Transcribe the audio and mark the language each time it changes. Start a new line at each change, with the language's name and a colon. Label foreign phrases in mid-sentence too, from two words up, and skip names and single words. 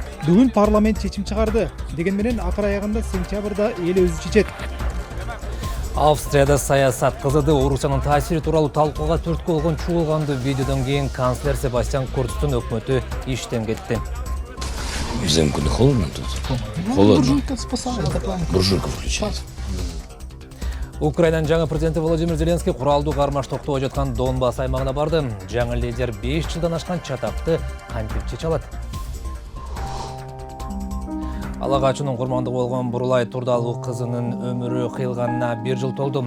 Kyrgyz: Бүгүн парламент чечим чыгарды. Деген менен акыр аягында сентябрда эл өзү чечет. Австрияда саясат кызыды. Орусиянын таасири тууралуу талкууга түрткү болгон чуулганды видеодон кийин канцлер Себастьян Курцтун өкмөтү иштен кетти.
Russian: Взимку не холодно тут? Холодно. Буржуйка спасает. Буржуйка включается.
Kyrgyz: Украинанын жаңы президенти Владимир Зеленский куралдуу кармаш токтоп жаткан Донбасс аймагына барды. Жаңы лидер 5 жылдан ашкан чатакты кантип чече алат? Алагачынын курмандыгы болгон Бурулай Турдалуу кызынын өмүрү кыйылганына 1 жыл толду.